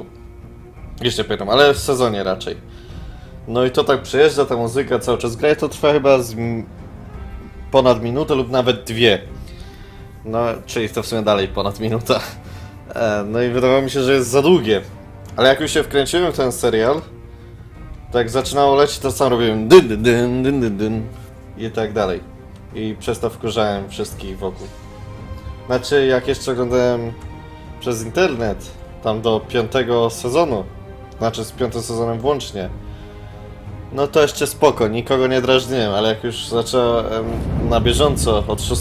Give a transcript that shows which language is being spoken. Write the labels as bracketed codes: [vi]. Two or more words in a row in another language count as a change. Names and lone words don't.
[pl] Jeszcze pamiętam, ale w sezonie raczej. No i to tak przejeżdża, ta muzyka cały czas gra i to trwa chyba ponad minutę lub nawet dwie. No, czyli to w sumie dalej ponad minuta. No i wydawało mi się, że jest za długie. Ale jak już się wkręciłem w ten serial, tak zaczynało lecieć, to sam robiłem dyn, dyn, dyn, dyn, dyn, dyn i tak dalej. I przez to wkurzałem wszystkich wokół. Znaczy, jak jeszcze oglądałem przez internet, tam do 5. sezonu, znaczy z 5. sezonem włącznie, no to jeszcze spoko, nikogo nie drażniłem, ale jak już zacząłem na bieżąco od 6.